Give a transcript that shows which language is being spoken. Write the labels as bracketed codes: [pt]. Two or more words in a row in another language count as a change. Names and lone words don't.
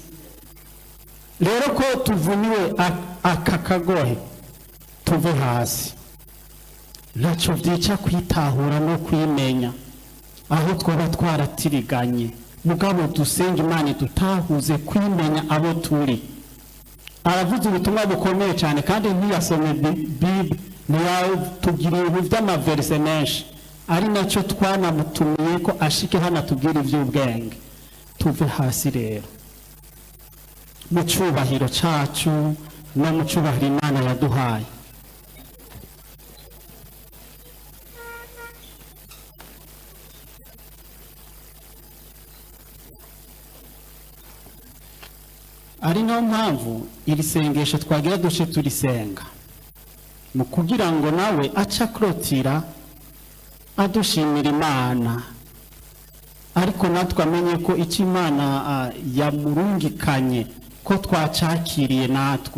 [rn] Rero ko tuvuniwe aka kagohe tuve hasi, ntacyo byica kwitahura no kwimenya aho twaba twaratiriganye. Mugabo dusenga Imana dutahuze kwimenya abo turi. Aravuze ubutumwa bukomeye cyane kandi ntiyasome Bible, ntiyatubwira ibintu by'amaverse menshi, ari nacyo twanamutumiye ko ashike hano atubwira iby'ubwenge. Tuve hasi rero mu cyubahiro cyacu no mu cyubahiro Imana yaduhaye. Ari nayo mpamvu iri sengesho twagira duce turisenga mu kugira ngo nawe aca krotira adushimira Imana, ariko natwe amenye ko icyo Imana yamurungikanye ko twacakiriye natwe.